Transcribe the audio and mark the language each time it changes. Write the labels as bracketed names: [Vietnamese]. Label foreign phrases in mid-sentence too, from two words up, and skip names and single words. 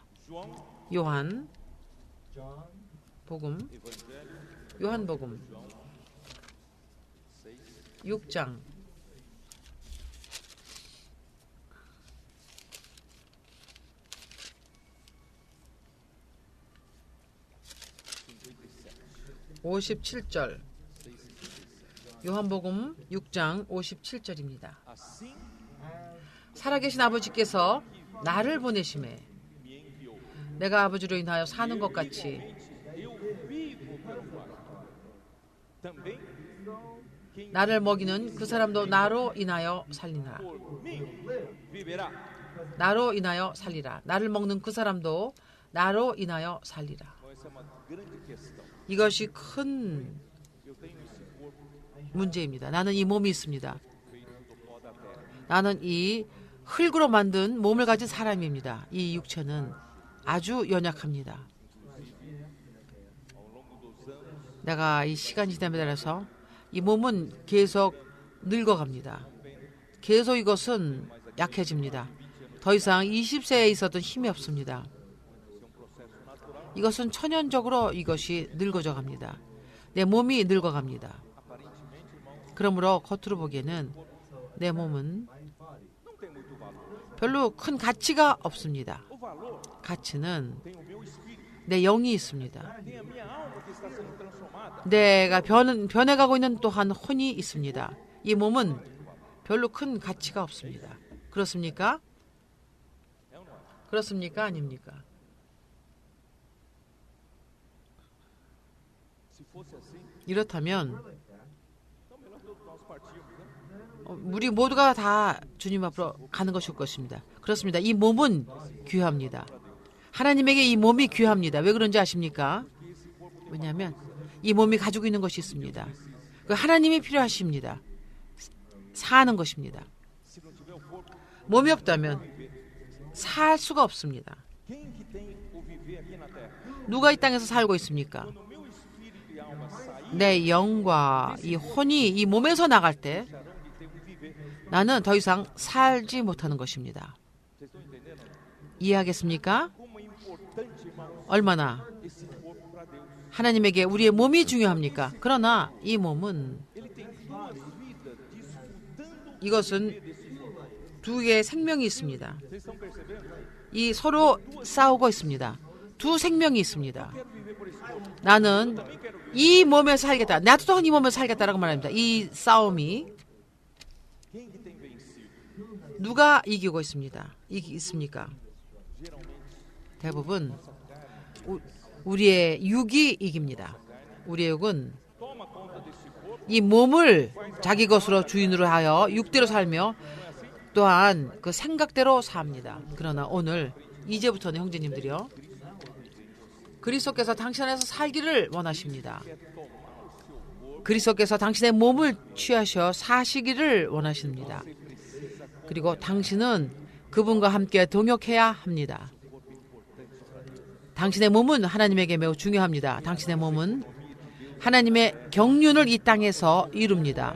[Korean] 요한 복음 6장 57절 요한복음 6장 57절입니다. [Portuguese] assim [Korean] 살아계신 아버지께서 나를 보내심에 내가 아버지로 인하여 사는 것 같이 [Portuguese] eu vivo pelo Pai. Também quem [Korean] 나를 먹이는 그 사람도 나로 인하여 살리라. [Portuguese] por mim viverá. [Korean] 나로 인하여 살리라. 나를 먹는 그 사람도 나로 인하여 살리라. [Portuguese] Então essa é uma grande questão. [Korean] 이것이 큰 [Portuguese] Eu tenho esse corpo [Korean] 문제입니다. 나는 이 몸이 있습니다. [Portuguese] feito do pó da terra. [Korean] 나는 이 흙으로 만든 몸을 가진 사람입니다. 이 육체는 아주 연약합니다. [Portuguese] Ao longo dos anos, [Korean] 내가 이 시간이 지남에 따라서 이 몸은 계속 늙어갑니다. 계속 이것은 약해집니다. 더 이상 20세에 있었던 힘이 없습니다. 이것은 천연적으로 이것이 늙어져 갑니다. 내 몸이 늙어갑니다. 그러므로 겉으로 보기에는 내 몸은 [Portuguese] não tem muito valor. [Korean] 별로 큰 가치가 없습니다. [Portuguese] O valor [Korean] 가치는 [Portuguese] tem o meu espírito, [Korean] 내 영이 있습니다. [Portuguese] tem a minha alma que está sendo transformada. [Korean] 내가 변해가고 있는 또한 혼이 있습니다. 이 몸은 별로 큰 가치가 없습니다. 그렇습니까? [Portuguese] É ou não é? [Korean] 그렇습니까? 아닙니까? [Portuguese] Se fosse assim, [Korean] 이렇다면 [Portuguese] então melhor todos nós partirmos, né? [Korean] 우리 모두가 다 주님 앞으로 가는 것일 것입니다. 그렇습니다. 이 몸은 귀합니다. 하나님에게 이 몸이 귀합니다. 왜 그런지 아십니까? 왜냐하면 이 몸이 가지고 있는 것이 있습니다. 그 하나님이 필요하십니다. 사는 것입니다. [Portuguese] Se não tiver o corpo, [Korean] 몸이 없다면 살 수가 없습니다. [Portuguese] quem que tem o viver aqui na terra? [Korean] 누가 이 땅에서 살고 있습니까? [Portuguese] Quando o meu espírito e alma saírem, [Korean] 내 영과 이 혼이 이 몸에서 나갈 때 [Portuguese] deixarão de ter o viver. [Korean] 나는 더 이상 살지 못하는 것입니다. [Portuguese] Vocês estão entendendo? [Korean] 이해하겠습니까? [Portuguese] Como é importante, irmãos, [Korean] 얼마나 [Portuguese] esse corpo para Deus. [Korean] 하나님에게 우리의 몸이 중요합니까? 그러나 이 몸은 [Portuguese] Ele tem duas vidas disputando [Korean] 이것은 두 개의 생명이 있습니다. [Portuguese] Vocês estão percebendo? [Korean] 이 서로 싸우고 있습니다. 두 생명이 있습니다. [Portuguese] Quero viver por esse corpo. [Korean] 나는 [Portuguese] Também quero viver. [Korean] 이 몸에서 살겠다. 나도 또한 이 몸에서 살겠다라고 말합니다. 이 싸움이 [Portuguese] Quem que tem vencido? [Korean] 누가 이기고 있습니다. 있습니까? 대부분 우리의 육이 이깁니다. 우리의 육은 [Portuguese] Toma conta desse corpo. [Korean] 이 몸을 자기 것으로 주인으로 하여 육대로 살며 또한 그 생각대로 삽니다. 그러나 오늘 이제부터는 형제님들이요. 그리스도께서 당신 안에서 살기를 원하십니다. [Portuguese] Quer tomar o seu corpo [Korean] 그리스도께서 당신의 몸을 취하셔 사시기를 원하십니다. 그리고 당신은 그분과 함께 동역해야 합니다. 당신의 몸은 하나님에게 매우 중요합니다. 당신의 몸은 하나님의 경륜을 이 땅에서 이룹니다.